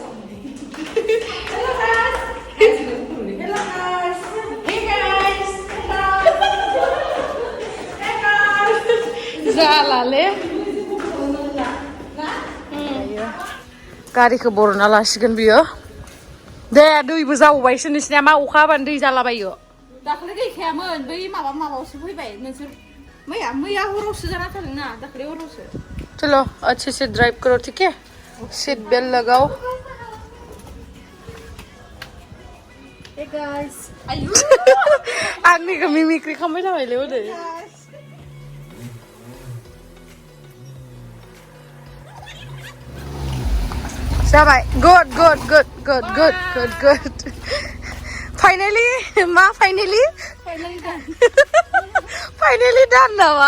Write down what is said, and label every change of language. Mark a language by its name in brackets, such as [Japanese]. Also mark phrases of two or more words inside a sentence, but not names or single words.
[Bodo] जालाले गारिखौ बर'ना लासिगोन बियो दे दैबो जावबायसो नोंसिना मा अखा हाबानो दै जालाबायो दाखालि गैखायामोन बै माबायावसो फैबाय नोंसोर मैया हरावसो जाना थादोंना दाखालि हरावसो [Hindi] चलो अच्छे से ड्राइव करो ठीक है सीट बेल्ट लगाओ [English] Hey guys [Bodo] आंनिखौ मिमिक्रि खालामबाय थाबायलै हनै जाबाय [English] good finally [Bodo] दान नामा